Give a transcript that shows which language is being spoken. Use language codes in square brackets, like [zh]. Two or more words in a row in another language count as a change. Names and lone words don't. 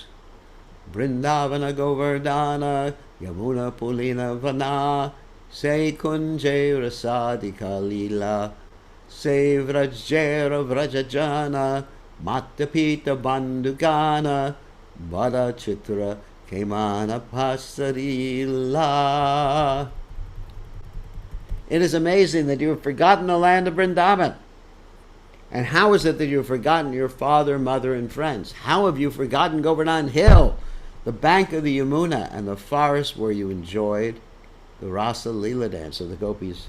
[bn] বৃন্দাবন গোবর্ধন যমুনা পুলিন বন সে কুঞ্জে রাসাদিক লীলা সে ব্রজের ব্রজজন মাতাপিতা বন্ধুগণ বড় চিত্র কেমন পাসরিলা. [en] It is amazing that you have forgotten the land of Vrindavan. And how is it that you have forgotten your father, mother, and friends? How have you forgotten Govardhan Hill, the bank of the Yamuna, and the forest where you enjoyed the Rasa Lila dance of the gopis?